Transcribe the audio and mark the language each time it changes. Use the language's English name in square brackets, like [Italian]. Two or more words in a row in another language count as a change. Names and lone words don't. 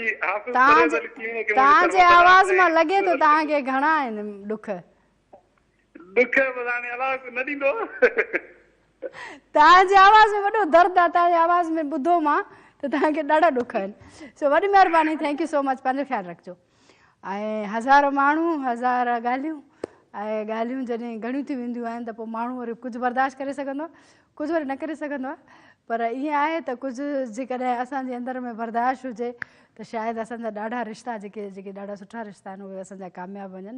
[Sindhi] तव्हांजे आवाज़ मां लॻे थो तव्हांखे घणा आहिनि ॾुख? ॾुख हाणे अलाह न ॾींदो। तव्हांजे आवाज़ में वॾो दर्द आहे, तव्हांजे आवाज़ में ॿुधो मां त तव्हांखे ॾाढा ॾुख आहिनि। सो वॾी महिरबानी, [English] thank you so much, [Sindhi] पंहिंजो ख़्यालु रखिजो। ऐं हज़ार माण्हू हज़ार ॻाल्हियूं, ऐं ॻाल्हियूं जॾहिं घणियूं थी वेंदियूं आहिनि त पोइ माण्हू वरी कुझु बर्दाश्त करे सघंदो आहे, कुझु वरी न करे सघंदो आहे। पर ईअं आहे त कुझु जेकॾहिं असांजे अंदरि में बर्दाश्त हुजे त शायदि असांजा ॾाढा रिश्ता जेके ॾाढा सुठा रिश्ता आहिनि उहे असांजा कामयाबु वञनि।